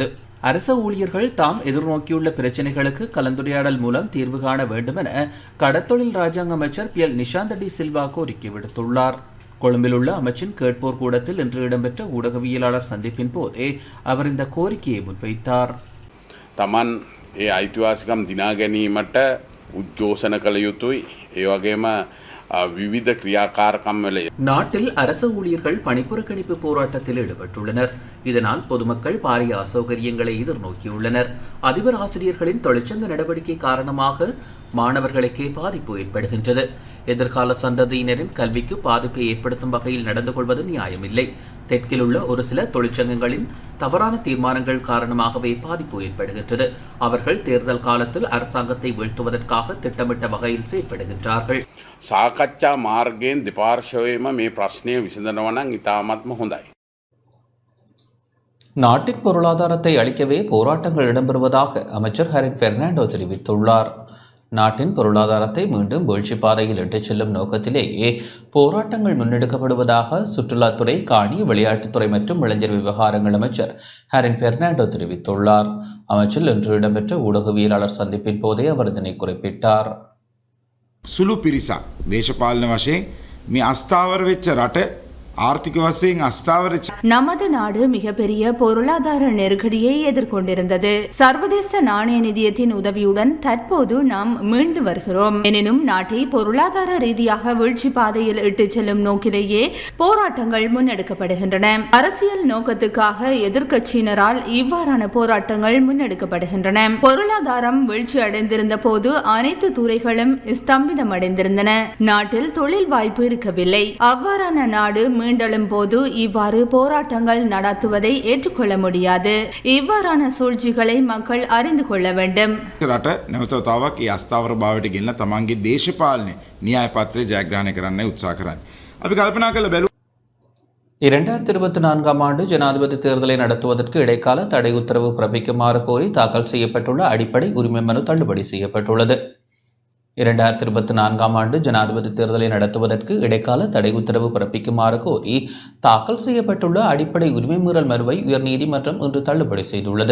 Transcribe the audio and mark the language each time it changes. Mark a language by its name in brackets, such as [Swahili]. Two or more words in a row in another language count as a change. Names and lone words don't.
[Tamil] அரச ஊழியர்கள் தாம் எதிர்நோக்கியுள்ள பிரச்சினைகளுக்கு கலந்துரையாடல் மூலம் தீர்வு காண வேண்டும் என கடத்தொழில் ராஜாங்க அமைச்சர் பி. எல். நிஷாந்த டி சில்வா கோரிக்கை விடுத்துள்ளார். கொழும்பில் உள்ள அமைச்சின் கேட்போர் கூடத்தில் இன்று இடம்பெற்ற ஊடகவியலாளர் சந்திப்பின் போதே அவர் இந்த கோரிக்கையை முன்வைத்தார். [Sinhala] තමන් ඒ අයිතිවාසිකම් දිනා ගැනීමට උද්ඝෝෂණ කළ යුතුයි. ඒ වගේම විවිධ ක්‍රියාකාරකම් වල [Tamil] நாட்டில் அரச ஊழியர்கள் பணிப்புறக்கணிப்பு போராட்டத்தில் ஈடுபட்டுள்ளனர். இதனால் பொதுமக்கள் பாரிய அசௌகரியங்களை எதிர்நோக்கியுள்ளனர். அதிபர், ஆசிரியர்களின் தொழிற்சங்க நடவடிக்கை காரணமாக மாணவர்களுக்கே பாதிப்பு ஏற்படுகின்றது. எதிர்கால சந்ததியினரின் கல்விக்கு பாதிப்பை ஏற்படுத்தும் வகையில் நடந்து கொள்வது நியாயமில்லை. தெற்கில் உள்ள ஒரு சில தொழிற்சங்கங்களின் தவறான தீர்மானங்கள் காரணமாகவே பாதிப்பு ஏற்படுகின்றது. அவர்கள் தேர்தல் காலத்தில் அரசாங்கத்தை வீழ்த்துவதற்காக திட்டமிட்ட வகையில் செயற்படுகின்றார்கள். [Sinhala] සාකච්ඡා මාර්ගයෙන් දෙපාර්ශ්වයේම මේ ප්‍රශ්නය විසඳනවා නම් ඉතාමත්ම හොඳයි. [Tamil] நாட்டின் பொருளாதாரத்தை அளிக்கவே போராட்டங்கள் இடம்பெறுவதாக அமைச்சர் ஹரின் பெர்னாண்டோ தெரிவித்துள்ளார். நாட்டின் பொருளாதாரத்தை மீண்டும் வீழ்ச்சி பாதையில் இட்டுச் செல்லும் நோக்கத்திலேயே போராட்டங்கள் முன்னெடுக்கப்படுவதாக சுற்றுலாத்துறை, காணி, விளையாட்டுத்துறை மற்றும் இளைஞர் விவகாரங்கள் அமைச்சர் ஹரின் பெர்னாண்டோ தெரிவித்துள்ளார். அமைச்சில் இன்று இடம்பெற்ற ஊடகவியலாளர் சந்திப்பின் போதே அவர் இதனை குறிப்பிட்டார். [Sinhala] සුළු පිරිසක් දේශපාලන වශයෙන් මේ අස්ථාවර වෙච්ච රට ආර්ථික වශයෙන් අස්ථාවර [Tamil] நமது நாடு மிகப்பெரிய பொருளாதார நெருக்கடியை எதிர்கொண்டிருந்தது. சர்வதேச நாணய நிதியத்தின் உதவியுடன் தற்போது நாம் மீண்டு வருகிறோம். எனினும் நாட்டை பொருளாதார ரீதியாக வீழ்ச்சி பாதையில் இட்டுச் செல்லும் நோக்கிலேயே போராட்டங்கள் முன்னெடுக்கப்படுகின்றன. அரசியல் நோக்கத்துக்காக எதிர்க்கட்சியினரால் இவ்வாறான போராட்டங்கள் முன்னெடுக்கப்படுகின்றன. பொருளாதாரம் வீழ்ச்சி அடைந்திருந்த போது அனைத்து துறைகளும் ஸ்தம்பிதமடைந்திருந்தன. நாட்டில் தொழில் வாய்ப்பு இருக்கவில்லை. அவ்வாறான நாடு மீண்டெழும் போது இவ்வாறு போராட்டங்கள் நடத்துவதை ஏற்றுக்கொள்ள முடியாது. இவ்வாறான சூழ்ச்சிகளை மக்கள் அறிந்து கொள்ள வேண்டும். [Sinhala] රට නැවතතාවක් ඒ අස්ථාවර භාවයට ගෙනලා තමන්ගේ දේශපාලන න්‍යාය පත්‍රය ජයග්‍රහණය කරන්න උත්සාහ කරන්නේ. අපි කල්පනා කරලා බැලුවා [Tamil] 2024 ஆண்டு ஜனாதிபதி தேர்தலை நடத்துவதற்கு இடைக்கால தடை உத்தரவு பிறப்பிக்குமாறு கோரி தாக்கல் செய்யப்பட்டுள்ள அடிப்படை உரிமை மனு தள்ளுபடி செய்யப்பட்டுள்ளது. 2024 ஆண்டு ஜனாதிபதி தேர்தலை நடத்துவதற்கு இடைக்கால தடை உத்தரவு பிறப்பிக்குமாறு கோரி தாக்கல் செய்யப்பட்டுள்ள அடிப்படை உரிமை மீறல் மனுவை உயர்நீதிமன்றம் இன்று தள்ளுபடி செய்துள்ளது.